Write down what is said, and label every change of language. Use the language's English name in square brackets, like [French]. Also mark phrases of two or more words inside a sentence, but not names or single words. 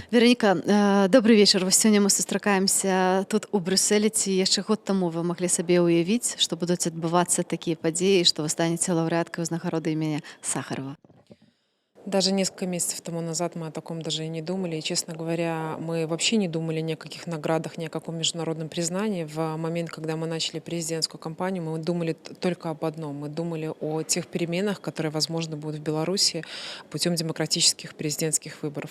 [Belarusian] Вераніка, добры вечар. Вось сёння мы сустракаемся тут у Брюсселі. Ці яшчэ год таму вы маглі сабе ўявіць, што будуць адбывацца такія падзеі, што вы станеце лаўрэаткай ўзнагароды імя Сахарова? [Russian] Даже несколько месяцев тому назад мы о таком даже и не думали. И, честно говоря, мы вообще не думали ни о каких наградах, ни о каком международном признании. В момент, когда мы начали президентскую кампанию, мы думали только об одном. Мы думали о тех переменах, которые, возможно, будут в Беларуси путем демократических президентских выборов.